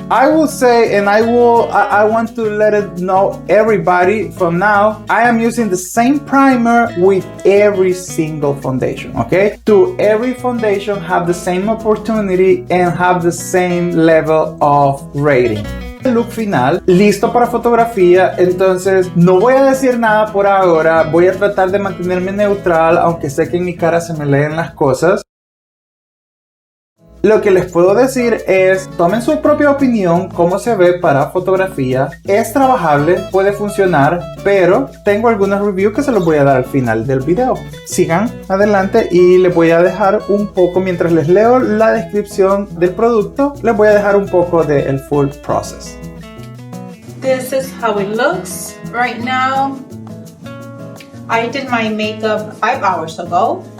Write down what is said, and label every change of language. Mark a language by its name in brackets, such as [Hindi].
[English] I will say, and I want to let it know everybody from now, I am using the same primer with every single foundation, okay? To every foundation have the same opportunity and have the same level of rating. [Spanish] El look final, listo para fotografía, entonces no voy a decir nada por ahora, voy a tratar de mantenerme neutral, aunque sé que en mi cara se me leen las cosas. Lo que les puedo decir es, tomen su propia opinión, cómo se ve para fotografía. Es trabajable, puede funcionar, pero tengo algunos reviews que se los voy a dar al final del video. Sigan adelante y les voy a dejar un poco, mientras les leo la descripción del producto, les voy a dejar un poco del full process. [English] This is how it looks right now. I did my makeup 5 hours ago.